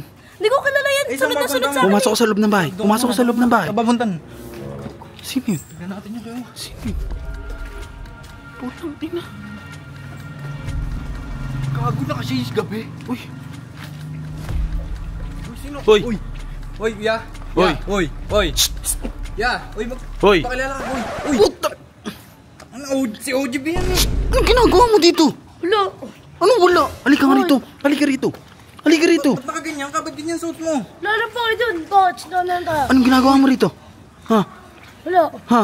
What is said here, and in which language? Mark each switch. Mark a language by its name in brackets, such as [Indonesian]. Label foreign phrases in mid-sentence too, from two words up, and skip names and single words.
[Filipino] Hindi ko kilala yan. Sunod na sunod sa akin. Pumasok ko sa loob ng bahay. Pumasok ko sa loob ng bahay. Babuntan. Sino yun? Tignan natin yun. Sino yun? Putang ina. Gago na kasi yung gabi. Uy. Sino? Hoy. Hoy, ya. Hoy. Hoy. Ya. Hoy, Hoy. pakilala ka. Hoy. Puta. Si OGB yan eh. Anong ginagawa mo dito? Wala. Ano wala? Halika nga rito. Halika rito. Halika rito. Ba't nakaganyan ka? Ba't ganyan suot mo? Lalo pa kayo doon. Coach, doon tayo. Anong ginagawa mo rito? Ha? Wala. Ha?